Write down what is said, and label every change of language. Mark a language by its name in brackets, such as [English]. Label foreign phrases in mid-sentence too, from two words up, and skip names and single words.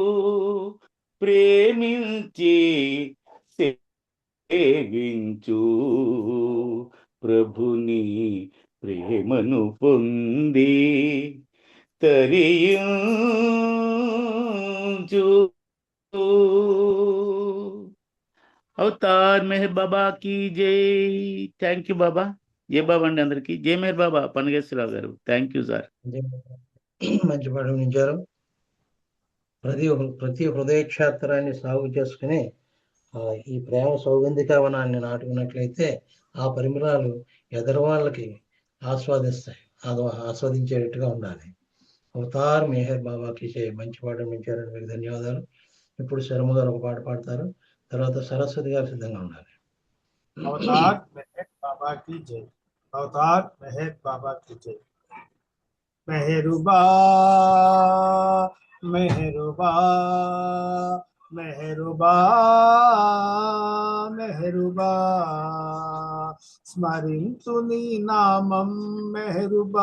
[Telugu] ప్రేమించి సేవించు ప్రభుని ప్రేమను పొంది తరించు. [Hindi] అవతార్ మెహర్ బాబా की జై. [English] thank you [Telugu] బాబా. జై బాబా అండి అందరికి. జై మెహర్ బాబా. పనగేశ్వరరావు గారు [English] thank you sir. [Telugu] మంచి పాఠం ఇచ్చారు. ప్రతి హృదయ క్షేత్రాన్ని సాగు చేసుకుని ఈ ప్రేమ సౌగంధిక వనాన్ని నాటుకున్నట్లయితే ఆ పరిమళాలు ఎదరు వాళ్ళకి ఆస్వాదించేటట్టుగా ఉండాలి. అవతార్ మెహర్ బాబాకి మంచి పాఠం ఇచ్చారని మీకు ధన్యవాదాలు. ఇప్పుడు శర్మ గారు ఒక పాట పాడతారు. తర్వాత సరస్వతి గారు సిద్ధంగా ఉండాలి. [Hindi] అవతార్ మెహర్ బాబా की जय. అవతార్ మెహర్ బాబా की जय. [Telugu] మెహరుబా మెహరుబా మెహరుబా మెహరుబా. స్మరింతు నీ నామం మెహరుబా.